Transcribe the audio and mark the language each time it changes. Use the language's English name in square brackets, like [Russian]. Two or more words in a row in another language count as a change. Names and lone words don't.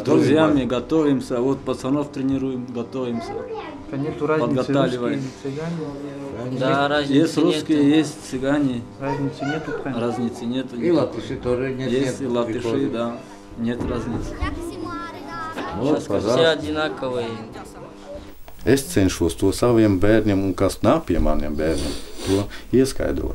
[Russian] с друзьями готовимся, вот пацанов тренируем, готовимся. Нету разницы, русские или цыгане? Да, разницы есть русские, нету. Есть цыгане. Разницы нету, правильно? Разницы нету. И латыши тоже нет. Есть и латыши, да. Нет разницы. Вот, Все одинаковые. [Latvian] Es cenšos to saviem bērniem, un kas nāk pie maniem bērniem, to ieskaidrot.